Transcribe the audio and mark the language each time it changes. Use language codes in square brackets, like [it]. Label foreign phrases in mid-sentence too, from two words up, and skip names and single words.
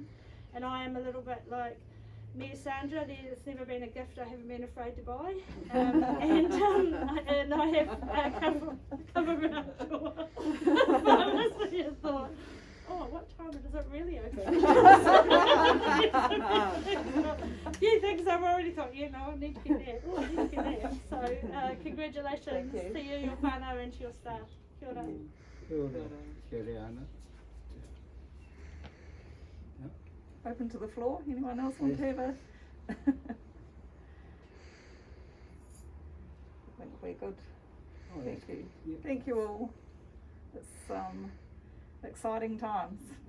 [en] And I am a little bit like Mayor Sandra, it's never been a gift I haven't been afraid to buy, and I have come around to pharmacy and thought, oh, what time does it really open? A few things I've already thought, you know, I need to get that. So congratulations to you, your whānau, and to your staff. [mi] Kia ora. Kia ora, [en] Anna. Open to the floor. Anyone else want to have a? I think we're good. Oh, Thank you. Yeah. Thank you all. It's exciting times.